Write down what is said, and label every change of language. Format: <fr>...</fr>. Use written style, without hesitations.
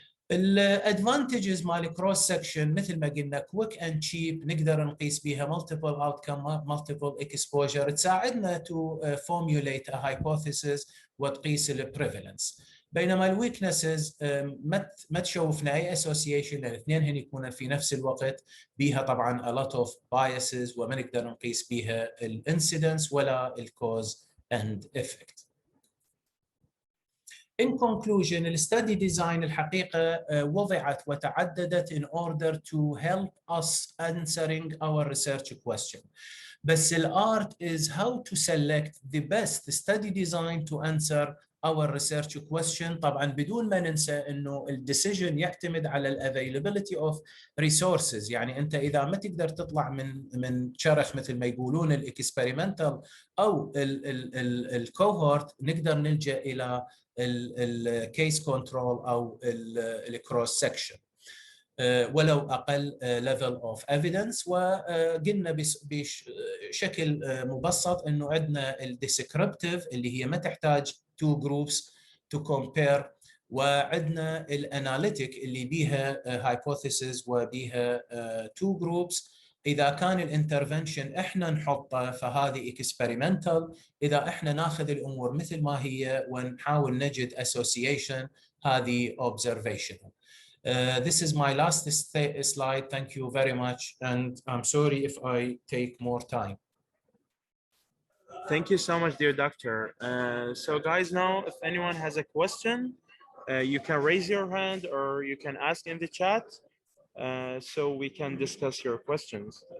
<ar>الادفانتجز مال كروس سكشن مثل ما قلنا كويك اند تشيب، نقدر نقيس بها مالتيبل اوتكم مالتيبل اكسبوجر، تساعدنا تو فورميوليت ا هايبوثيسيس وتقيس البريفالنس. بينما الويكنسز ما تشوفنا اي اسوسيشن، لان الاثنين هن يكونوا في نفس الوقت بيها طبعا</ar> <en>a lot of biases</en> <ar>وما نقدر نقيس بيها الانسيدنس ولا الكوز اند افكت.</ar> <en>In conclusion,</en> <ar>الستدي ديزاين الحقيقة وضعت وتعددت</ar> <en>in order to help us answering our research question.</en> <ar>بس</ar> <en>الart is how to select the best study design to answer our research question.</en> <ar>طبعا بدون ما ننسى انه الديسيجن يعتمد على الافيلابيلتي اوف ريسورسز، يعني انت اذا ما تقدر تطلع من شرخ مثل ما يقولون الاكسبيرمنتال او الكوهورت، نقدر نلجا الى الكيس كنترول او الكروس سكشن ولو اقل ليفل اوف ايفيدنس. وقلنا بشكل مبسط انه عندنا الديسكريبتيف اللي هي ما تحتاج تو جروبس تو كومبير، وعندنا الاناليتيك اللي بيها هايبوثيسز وبيها تو جروبس. اذا كان الانترفنشن احنا نحطه فهذه اكسبيرمنتال، اذا احنا ناخذ الامور مثل ما هي ونحاول نجد اسوسيشن هذه observational.</ar> <en>This is my last slide. Thank you very much, and I'm sorry if I take more time. Thank you so much, dear doctor. So guys, now if anyone has a question, you can raise your hand or you can ask in the chat so we can discuss your questions.</en>